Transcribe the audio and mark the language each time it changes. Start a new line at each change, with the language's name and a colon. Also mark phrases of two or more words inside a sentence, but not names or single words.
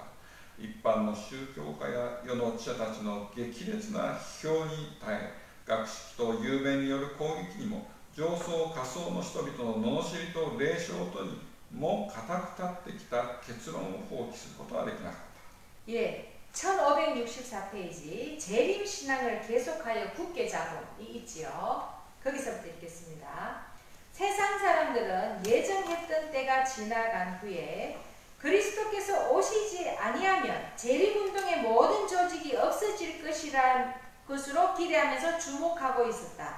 Japanese: 一般の宗教家や世の知者たちの激烈な批評に耐え、学識と雄弁による攻撃にも上層下層の人々の罵りと霊障とにも固く立ってきた結論を放棄することはできなかった。
Korean: 예, 1564페이지 재림 신앙을 계속하여 굳게 잡음이 있지요. 거기서부터 읽겠습니다. 세상 사람들은 예정했던 때가 지나간 후에 그리스도께서 오시지 아니하면 재림운동의 모든 조직이 없어질 것이라는 것으로 기대하면서 주목하고 있었다.